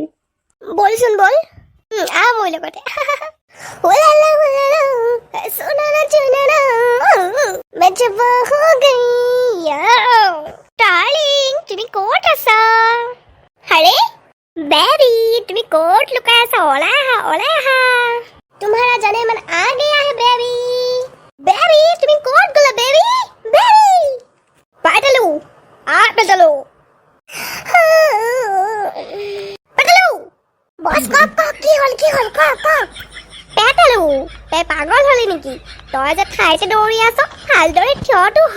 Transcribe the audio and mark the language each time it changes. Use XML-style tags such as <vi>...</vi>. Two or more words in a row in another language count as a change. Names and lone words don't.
<as>বলচোন বল, আহ মোৰ লগতে। ডাৰ্লিং, তুমি ক'ত আছা? আৰে বেবি, তুমি ক'ত লুকাই আছা? ওলাই আহা, ওলাই আহা।</as> <hi>तुम्हारा जाने मन आ गया है बेबी। बेबी,</hi> <as>তুমি ক'ত গ'লা বেবি? বেবি পাইটালু, পেটালু পেটালু। বস ক কি হ'ল ক পেটালু, তই পাগল হলি নেকি? তই যে ঠাইতে দৌৰি আছ, ভালদৰে থিয়টো হ।</as>